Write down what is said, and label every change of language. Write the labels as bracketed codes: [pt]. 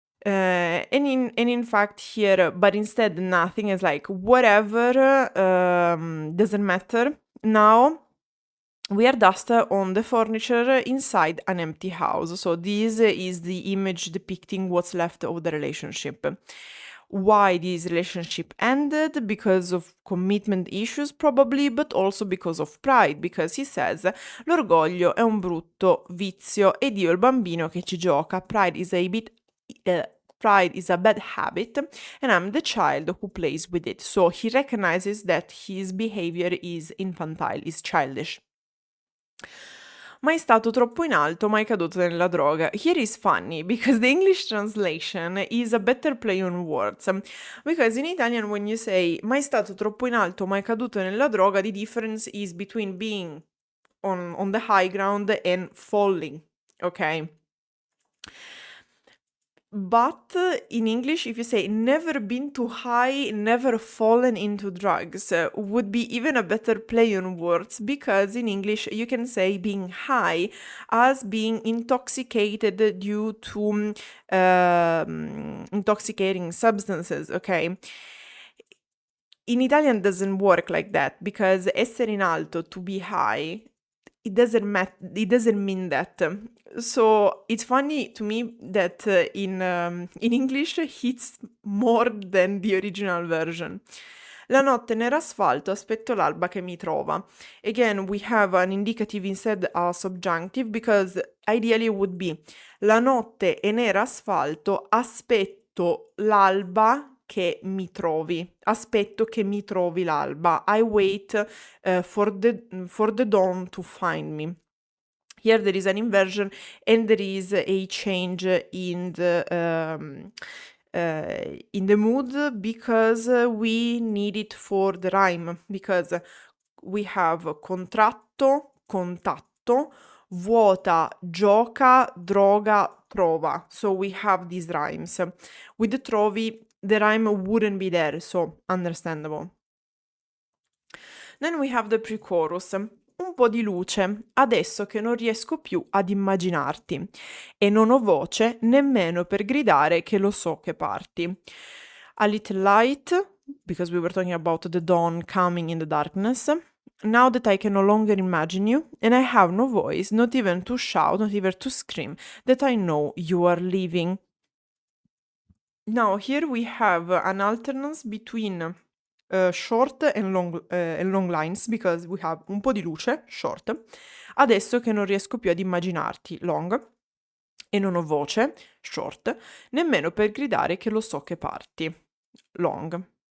[en] And in fact here, but instead nothing is like whatever, doesn't matter. Now we are dust on the furniture inside an empty house. So this is the image depicting what's left of the relationship. Why this relationship ended? Because of commitment issues probably, but also because of pride, because he says [it] l'orgoglio è un brutto vizio ed io il bambino che ci gioca. [en] Pride is a bad habit and I'm the child who plays with it. So he recognizes that his behavior is infantile, is childish. [it] Mai stato troppo in alto, mai caduto nella droga. [en] Here is funny because the English translation is a better play on words. Because in Italian when you say [it] mai stato troppo in alto, mai caduto nella droga, [en] the difference is between being on the high ground and falling, okay? But in English, if you say never been too high, never fallen into drugs, would be even a better play on words because in English you can say being high as being intoxicated due to intoxicating substances, okay? In Italian doesn't work like that because [it] essere in alto, [en] to be high, it doesn't mean that. So it's funny to me that in English hits more than the original version. [it] La notte nell'asfalto, aspetto l'alba che mi trova. [en] Again, we have an indicative instead a subjunctive because ideally it would be [it] la notte è nell'asfalto, aspetto l'alba che mi trovi. Aspetto che mi trovi l'alba. [en] I wait for the dawn to find me. Here there is an inversion and there is a change in the mood because we need it for the rhyme, because we have contratto, contatto, vuota, gioca, droga, trova. So we have these rhymes. With the trovi, the rhyme wouldn't be there, so understandable. Then we have the pre-chorus. [it] Un po' di luce, adesso che non riesco più ad immaginarti, e non ho voce nemmeno per gridare che lo so che parti. [en] A little light, because we were talking about the dawn coming in the darkness. Now that I can no longer imagine you, and I have no voice, not even to shout, not even to scream, that I know you are leaving. Now here we have [it] an alternance between short and long lines, because we have un po' di luce, short, adesso che non riesco più ad immaginarti, long, e non ho voce, short, nemmeno per gridare che lo so che parti, long.